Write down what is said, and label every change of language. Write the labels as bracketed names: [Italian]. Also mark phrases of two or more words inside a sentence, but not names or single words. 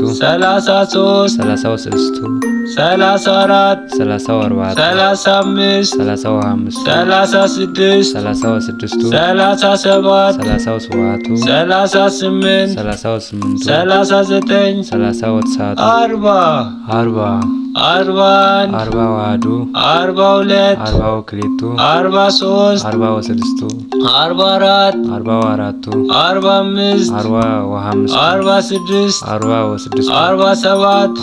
[Geez] 33 ሰላሳ ወሰለስቱ 34 ሰላሳ ወአርባዕቱ 35 ሰላሳ ወአምስቱ 36 ሰላሳ ወስድስቱ 37 ሰላሳ ወሰብዓቱ 38 ሰላሳ ወስምንቱ 39 ሰላሳ ወተስዓቱ 40 አርባ 41 አርባ ወአሐዱ 42 አርባ ወክልኤቱ 43 አርባ ወሰለስቱ 44 አርባ ወአራቱ 45 አርባ ወአምስቱ 46 አርባ ወስድስቱ 47